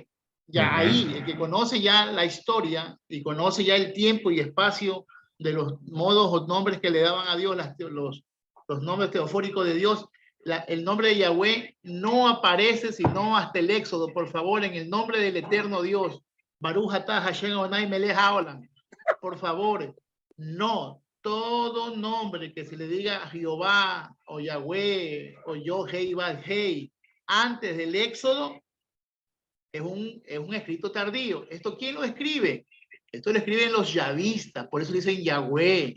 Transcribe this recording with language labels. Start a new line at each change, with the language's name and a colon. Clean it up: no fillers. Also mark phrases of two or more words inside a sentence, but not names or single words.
Spanish: Ya ahí, el que conoce ya la historia y conoce ya el tiempo y espacio de los modos o nombres que le daban a Dios, los nombres teofóricos de Dios, el nombre de Yahweh no aparece sino hasta el Éxodo. Por favor, en el nombre del eterno Dios.
Hebrew: ברוך אתה השם אדוני מלך העולם.
Spanish: Por favor, no. Todo nombre que se le diga a Jehová o Yahweh o Yo-Hei Bad-Hei antes del Éxodo es un escrito tardío. ¿Esto quién lo escribe? Esto lo escriben los yavistas, por eso dicen Yahweh.